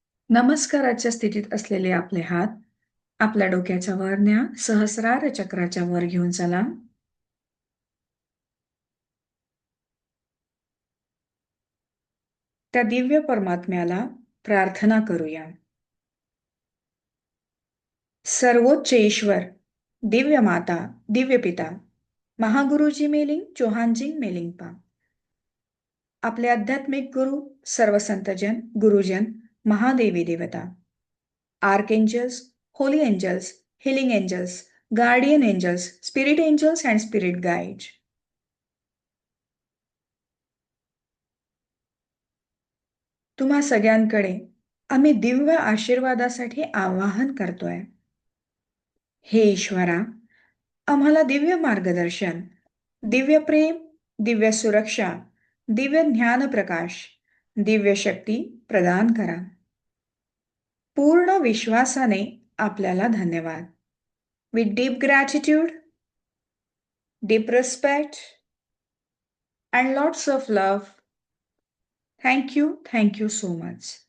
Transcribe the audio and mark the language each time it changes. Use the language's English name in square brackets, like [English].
[Marathi] नमस्काराच्या स्थितीत असलेले आपले हात आपल्या डोक्याच्या वर न्या. सहस्रार चक्राच्या वर घेऊन चला. त्या दिव्य परमात्म्याला प्रार्थना करूया. सर्वोच्च ईश्वर, दिव्य माता, दिव्य पिता, महागुरुजी मेलिंग, चौहानजी मेलिंगपा, आपले आध्यात्मिक गुरु, सर्व संतजन, गुरुजन, महादेवी देवता, archangels, Holy angels, healing angels, guardian angels, spirit angels and spirit guides. तुम्हा सगळ्यांकडे आम्ही दिव्य आशीर्वादासाठी आवाहन करतोय. हे ईश्वरा, आम्हाला दिव्य मार्गदर्शन, दिव्य प्रेम, दिव्य सुरक्षा, दिव्य ज्ञान प्रकाश, दिव्य शक्ती प्रदान करा. पूर्ण विश्वासाने आपल्याला धन्यवाद. [English] With deep gratitude, deep respect, and lots of love, thank you so much.